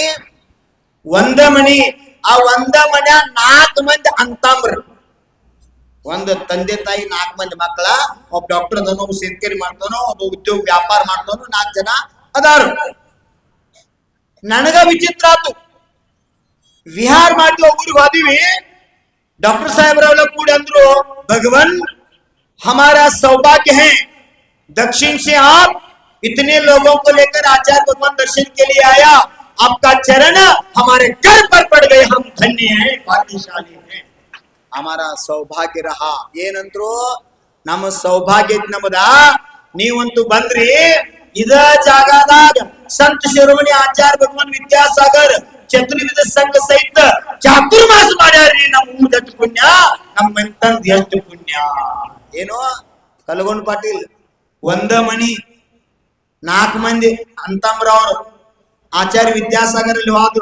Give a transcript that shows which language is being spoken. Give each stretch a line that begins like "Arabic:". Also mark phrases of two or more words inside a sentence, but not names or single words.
Kannada: ಒಂದ ಮನಿ. ಆ ಒಂದ ಮನ್ಯ 4 ಮಂದಿ ಅಂತಂಬ್ರ. ಒಂದು ತಂದೆ ತಾಯಿ 4 ಮಂದಿ ಮಕ್ಕಳ. ಒಬ್ಬ ಡಾಕ್ಟರ್ ಅದನೋ, ಒಬ್ಬ ಸೇರ್ಕೇರಿ ಮಾಡ್ತಾನೋ, ಒಬ್ಬ ಉದ್ಯೋಗ ವ್ಯಾಪಾರ ಮಾಡ್ತಾನೋ, 4 ಜನ ಅದಾರು. ನನಗ ವಿಚಿತ್ರ ಆತು. ವಿಹಾರ ಮಾಡಿ ಊರಿಗೆ ಹೋದಿವಿ.
Hindi: डॉक्टर साहब ಕೂಡಿ अंदरो भगवान हमारा सौभाग्य है, दक्षिण से आप इतने लोगों को लेकर आचार्य भगवान दर्शन के लिए आया, आपका चरण हमारे घर पर पड़ गए, हम धन्य हैं, भाग्यशाली हैं, हमारा सौभाग्य रहा.
Kannada: ಏನಂದ್ರು ನಮ್ಮ ಸೌಭಾಗ್ಯ ನಮ್ಮದ. ನೀವಂತೂ ಬಂದ್ರಿ. ಇದ ಜಾಗದಾಗ ಸಂತ ಶಿರೋಮಣಿ ಆಚಾರ್ಯ ಭಗವಾನ್ ವಿದ್ಯಾಸಾಗರ್ ಚತುರ್ವಿಧ ಸಂಘ ಸಹಿತ ಚಾತುರ್ಮಾಸ ಮಾಡ್ಯಾರ್ರಿ. ನಮ್ಮ ಊದಟ್ಟು ಪುಣ್ಯ, ನಮ್ಮ ಮಂತಂದ್ ಎಷ್ಟು ಪುಣ್ಯ. ಏನೋ ಕಲಗೊಂಡ್ ಪಾಟೀಲ್ ಒಂದ ಮನಿ 4 ಮಂದಿ ಅಂತಂಬ್ರ ಅವರು ಆಚಾರ್ಯ ವಿದ್ಯಾಸಾಗರ್ ಅಲ್ಲಿ ಹೋದ್ರು.